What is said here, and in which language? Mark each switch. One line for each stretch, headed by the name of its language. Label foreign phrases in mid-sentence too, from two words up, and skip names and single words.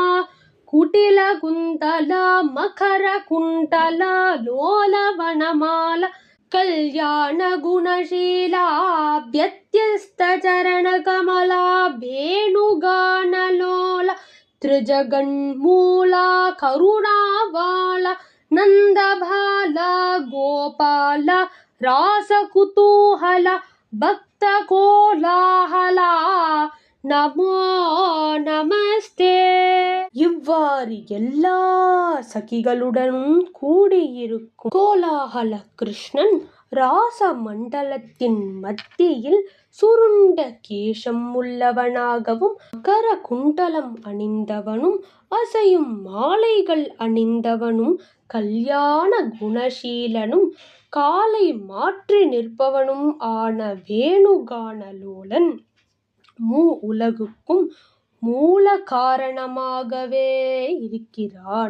Sanskrit: कुटिल कुंतला मकर कुंतला लोलवनमाला कल्याण गुणशीला व्यत्यस्त चरण कमला भेणुगानलोला त्रिजगन्मूला करुणावाला नंदभाला गोपाला रासकुतूहला भक्तकोलाहला नमो नमस्ते.
Tamil: இவ்வாறு எல்லா சகிகளுடனும் கூடியிருக்கும் கோலாகல கிருஷ்ணன் ராச மண்டலத்தின் மத்தியில் சுருண்ட கேசம் உள்ளவனாகவும் மகர குண்டலம் அணிந்தவனும் அசையும் மாலைகள் அணிந்தவனும் கல்யாண குணசீலனும் காலை மாற்றி நிற்பவனும் ஆன வேணுகானலோலன் உலகுக்கும் மூல காரணமாகவே இருக்கிறான்.